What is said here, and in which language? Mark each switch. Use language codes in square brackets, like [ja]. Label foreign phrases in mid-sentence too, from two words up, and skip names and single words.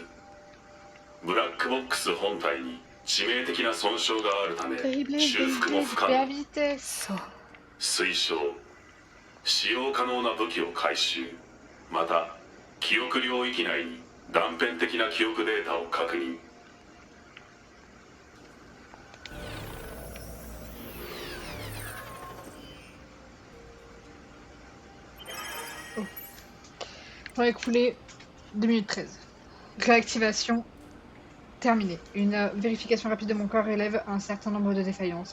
[ja] ブラックボックス本体に致命的な損傷があるため修復も不可能。そう。推奨。使用可能な武器を回収。また記憶領域内に断片的な記憶データを確認。 [fr] Temps écoulé 2 minutes 13. Réactivation terminée. Une vérification rapide de mon corps relève un certain nombre de défaillances.